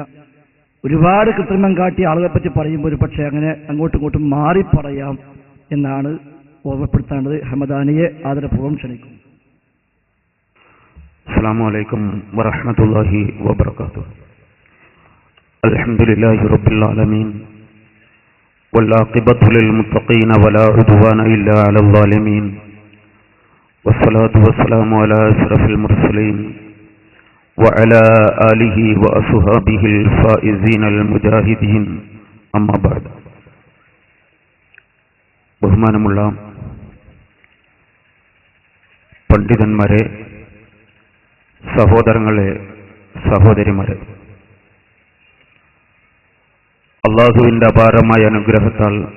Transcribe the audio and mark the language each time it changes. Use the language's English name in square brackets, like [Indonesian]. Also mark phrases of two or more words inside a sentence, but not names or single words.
[Malayalam] ഒരുപാട് കൃത്രിമം കാട്ടി ആളുകളെ പറ്റി പറയുമ്പോൾ ഒരു പക്ഷേ അങ്ങനെ അങ്ങോട്ടും ഇങ്ങോട്ടും മാറി പറയാം എന്നാണ് ഓർമ്മപ്പെടുത്തേണ്ടത്. ഹമദാനിയെ ആദരപൂർവ്വം ക്ഷണിക്കും. [Arabic] السلام عليكم ورحمة الله وبركاته. الحمد لله رب العالمين والعاقبة للمتقين ولا عدوان إلا على الظالمين والصلاة والسلام على أشرف المرسلين وعلى آله وأصحابه الفائزين المجاهدين أما بعد. [Malayalam] ബഹുമാനമുള്ള പണ്ഡിതന്മാരെ, സഹോദരങ്ങളെ, സഹോദരിമാരെ, അള്ളാഹുവിന്റെ അപാരമായ അനുഗ്രഹത്താൽ